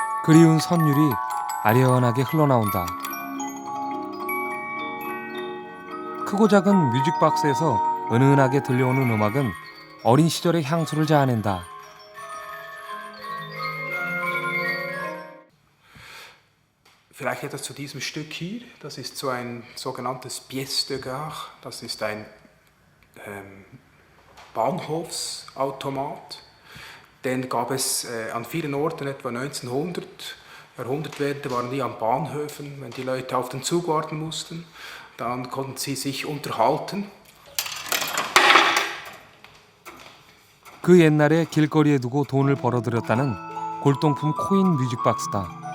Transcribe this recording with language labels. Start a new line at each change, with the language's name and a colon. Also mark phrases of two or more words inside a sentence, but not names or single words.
Korean: 그리운 선율이 아련하게 흘러나온다. 크고 작은 뮤직박스에서 은은하게 들려오는 음악은 어린 시절의 향수를 자아낸다.
German: Vielleicht etwas zu diesem Stück hier. Das ist so ein sogenanntes
French: Pièce de Gare.
German: Das ist ein Bahnhofsautomat. Den gab es an vielen Orten, etwa 1900. Jahrhundertwende waren die an Bahnhöfen, wenn die Leute auf den Zug warten mussten. Dann konnten sie sich unterhalten.
Korean: 그 옛날에 길거리에 두고 돈을 벌어들였다는 골동품 코인 뮤직박스다.